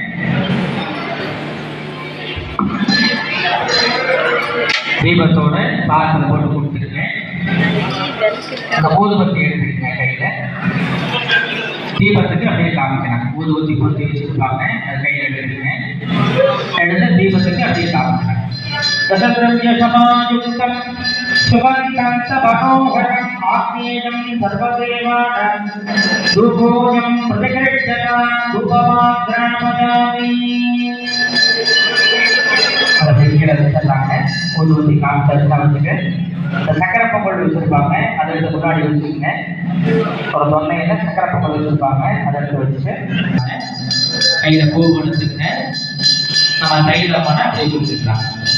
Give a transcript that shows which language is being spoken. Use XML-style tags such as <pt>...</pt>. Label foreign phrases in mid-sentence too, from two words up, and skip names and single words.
<ta>தீபத்தோட பாத்திரம் போட்டு கொடுத்துருங்க. அந்த ஊதுபத்தி எடுத்துக்கங்க கையில. தீபத்துக்கு அப்படியே காமிக்கிறாங்க. ஊதுபத்தி கொடுத்து வச்சிருப்பாங்க, அது கையில எடுத்துருங்க. எடுத்து தீபத்துக்கு அப்படியே காமிக்கிறாங்க.</ta> <sa>दशद्रव्य समायुक्तं सुगन्धं मनोहरं आत्मीयं सर्वदेवानां धूपोऽयं प्रतिगृह्यता धूपमाग्रामयामि.</sa> <ta>அதை கீழே வச்சிடலாங்க. ஊதுபத்தி காமிச்சிட்டு இந்த சக்கரை பொங்கல் வச்சிருப்பாங்க, அதை எடுத்து முன்னாடி வச்சுக்கோங்க. ஒரு தொன்னையில சக்கரை பொங்கல் வச்சிருப்பாங்க, அதை எடுத்து வச்சுட்டு கையில பூ கொடுத்துங்க. நம்ம தைரியமான பூ கொடுத்துக்கலாம்.</ta>